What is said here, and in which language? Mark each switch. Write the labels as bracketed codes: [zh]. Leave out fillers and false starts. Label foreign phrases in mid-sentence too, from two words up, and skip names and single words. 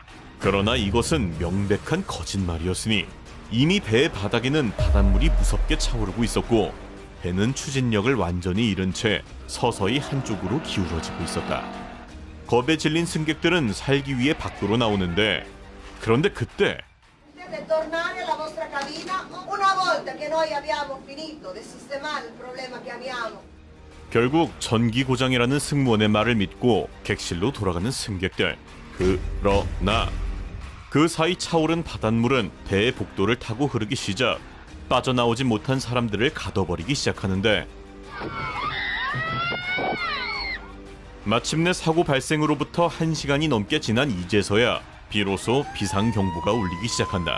[ko] 그러나 이것은 명백한 거짓말이었으니 이미 배의 바닥에는 바닷물이 무섭게 차오르고 있었고 배는 추진력을 완전히 잃은 채 서서히 한쪽으로 기울어지고 있었다. 겁에 질린 승객들은 살기 위해 밖으로 나오는데 그런데 그때 [it] tornare alla vostra cabina una volta che noi abbiamo finito di sistemare il problema che abbiamo. [ko] 결국 전기 고장이라는 승무원의 말을 믿고 객실로 돌아가는 승객들. 그러나 그 사이 차오른 바닷물은 배의 복도를 타고 흐르기 시작. 빠져나오지 못한 사람들을 가둬버리기 시작하는데 마침내 사고 발생으로부터 1시간이 넘게 지난 이제서야 비로소 비상경보가 울리기 시작한다.